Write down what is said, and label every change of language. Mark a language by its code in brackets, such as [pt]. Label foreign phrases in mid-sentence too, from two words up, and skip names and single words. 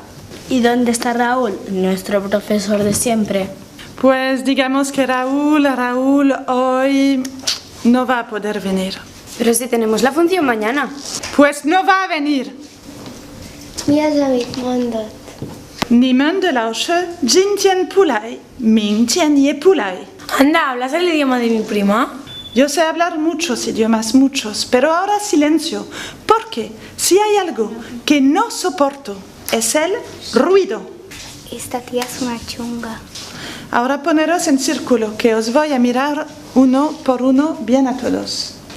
[es] ¿Y dónde está Raúl, nuestro profesor de siempre? Pues digamos que Raúl hoy no va a poder venir. Pero si tenemos la función mañana. Pues no va a venir. Mira, David, mandat. [zh] 你们的老师今天不来，明天也不来。 [es] Anda, ¿hablas el idioma de mi prima? Yo sé hablar muchos idiomas, pero ahora silencio, porque si hay algo que no soporto es el ruido. Esta tía es una chunga. Ahora poneros en círculo, que os voy a mirar uno por uno bien a todos.